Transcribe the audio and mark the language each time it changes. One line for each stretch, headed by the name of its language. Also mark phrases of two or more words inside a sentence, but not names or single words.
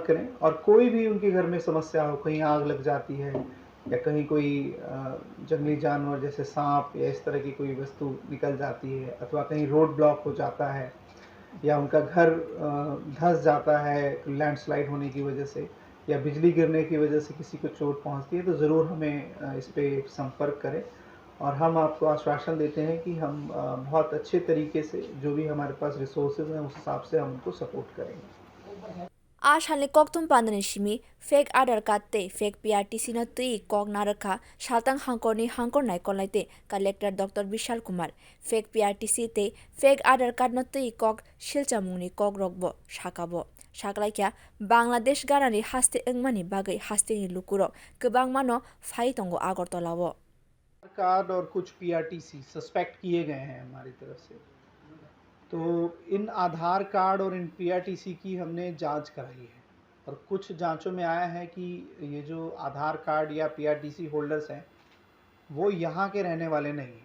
Hindi: करें और कोई भी उनके घर में समस्या हो, कहीं आग लग जाती है या कहीं कोई जंगली जानवर जैसे सांप या इस तरह की कोई वस्तु निकल जाती है अथवा कहीं
English: road block
Hindi: हो जाता है या उनका घर धंस जाता है लैंडस्लाइड होने की वजह से या बिजली गिरने की वजह से किसी को चोट पहुंचती है तो ज़रूर हमें इस पे संपर्क करें और हम आपको आश्वासन देते हैं कि हम बहुत अच्छे तरीके से जो भी हमारे पास रिसोर्सेज हैं उस हिसाब से हम उनको सपोर्ट करेंगे।
Kok Borok: Ashalni koktum pandani shimi
English: fake aadhar card
Kok Borok: te
English: fake PRTC
Kok Borok: no tui kok narakha shaltang hangkorni hangkor naikolnai te collector Dr. Bishal Kumar
English: fake PRTC
Kok Borok: te
English: fake aadhar card
Kok Borok: no tui kok shilchamungni kok rokbo sakabo saklaikya Bangladesh ganani haste engmani bagai haste ni lukurok kwbang mano phai tongo Agartalao
Hindi: कार्ड और कुछ पीआरटीसी सस्पेक्ट किए गए हैं हमारी तरफ से, तो इन आधार कार्ड और इन पीआरटीसी की हमने जांच कराई है और कुछ जांचों में आया है कि ये जो आधार कार्ड या
English: PRTC holders
Hindi: हैं वो यहाँ के रहने वाले नहीं हैं।